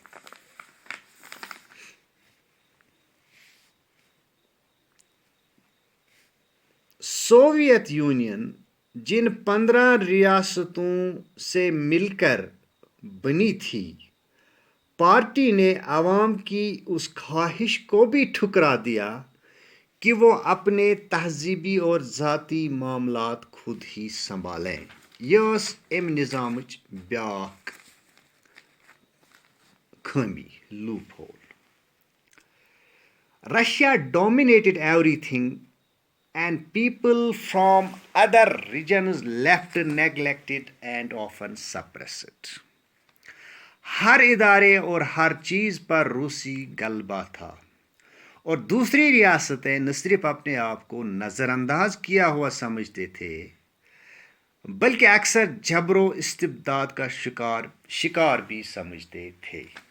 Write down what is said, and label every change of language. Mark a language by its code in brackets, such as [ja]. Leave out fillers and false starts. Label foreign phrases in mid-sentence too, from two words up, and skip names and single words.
[ur] سوویت یونین جن 15 ریاستوں سے مل کر بنی تھی، پارٹی نے عوام کی اس خواہش کو بھی ٹھکرا دیا کہ وہ اپنے تہذیبی اور ذاتی معاملات خود ہی سنبھالیں. [ks] یہ ٲس امہِ نظامٕچ بیٛاکھ خٲمی لوپ ہول. [en] Russia dominated everything and people from other regions left neglected and often suppressed. [ur] ہر ادارے اور ہر چیز پر روسی غلبہ تھا اور دوسری ریاستیں نہ صرف اپنے آپ کو نظر انداز کیا ہوا سمجھتے تھے بلکہ اکثر جبر و استبداد کا شکار بھی سمجھتے تھے.